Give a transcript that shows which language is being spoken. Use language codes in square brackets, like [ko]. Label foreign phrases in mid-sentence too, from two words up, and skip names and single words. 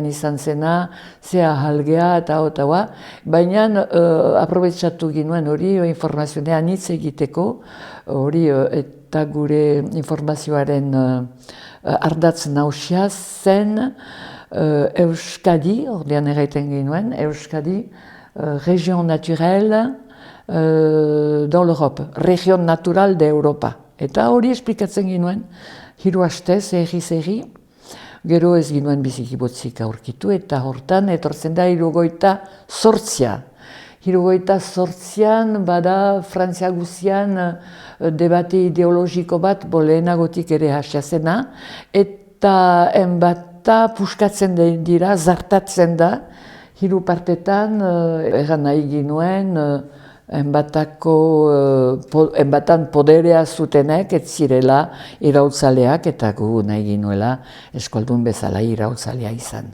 [eu] izan zena, zea jalgea eta hau, baina aprobetxatu ginuen hori informazionean hitz egiteko, hori eta gure informazioaren ardatz nausia zen Euskadi, ordean erraiten ginuen, Euskadi, [fr] région naturelle dans l'Europe, [es] région naturale de Europa. [eu] Eta hori esplikatzen ginuen, 3 astez, erri, gero ez ginuen biziki botzik aurkitu, eta hortan etortzen da 78. 78an bada Frantzia guzian debate ideologiko bat lehenagotik ere hasia zena, eta enbata puskatzen dira, zartatzen da, 3 partetan, erran nahi ginuen, enbatan poderea zutenek ez zirela iraultzaleak eta gu nahi ginuela eskualdun bezala iraultzalea izan.